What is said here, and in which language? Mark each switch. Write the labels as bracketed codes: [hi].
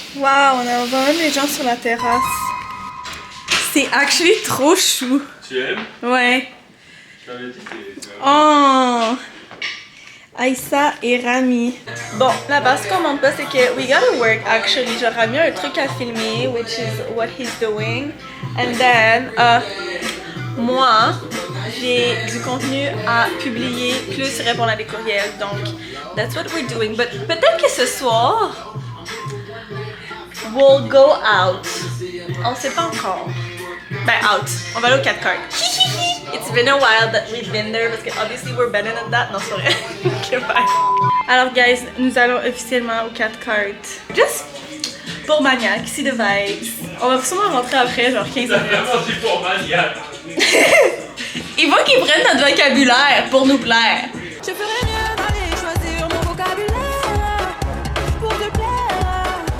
[fr] Wow, on a vraiment des gens sur la terrasse. C'est actually trop chou. Tu aimes? Ouais. Je t'avais dit c'est... Oh! Aïssa et Rami. Bon, la base qu'on montre pas, c'est que [en] we gotta work actually. [fr] Genre, Rami a un truc à filmer, [en] which is what he's doing. And then, [fr] moi, j'ai du contenu à publier, plus répondre à des courriels. [en] Donc, that's what we're doing. [fr] But peut-être que ce soir, [en] we'll go out. [fr] On sait pas encore. Ben, out. On va aller au 4 card. [en] It's been a while that we've been there [fr] parce que [en] obviously we're better than that. [fr] Non, c'est vrai. Ok, bye. Alors, guys, nous allons officiellement au 4 card. Just pour maniaque, ici de vibes. On va sûrement rentrer après, genre 15 minutes. Vraiment dit pour maniaque. Il faut qu'ils prennent notre vocabulaire pour nous plaire. Je ferais mieux d'aller choisir mon vocabulaire pour te plaire.